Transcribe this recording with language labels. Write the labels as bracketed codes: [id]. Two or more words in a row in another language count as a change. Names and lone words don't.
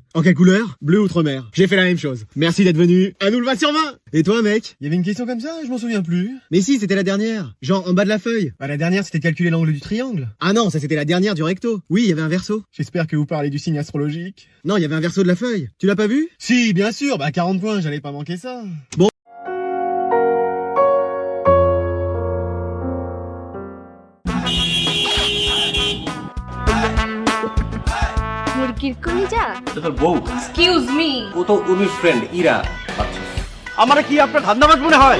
[fr] En quelle couleur? Bleu outre-mer. J'ai fait la même chose. Merci d'être venu. À nous le 20 sur 20. Et toi mec? Il y avait une question comme ça? Je m'en souviens plus. Mais si, c'était la dernière. Genre en bas de la feuille. Bah la dernière c'était de calculer l'angle du triangle. Ah non, ça c'était la dernière du recto. Oui, il y avait un verso. J'espère que vous parlez du signe astrologique. Non, il y avait un verso de la feuille. Tu l'as pas vu? Si, bien sûr. Bah 40 points, j'allais pas manquer ça. Bon. [bn] মুরগির কলিজা এটা তোর বউ [en] Excuse me [bn] ও তো উর্মির ফ্রেন্ড ইরা আচ্ছা আমারে কি আপনার ধান্দাবাজ মনে হয়?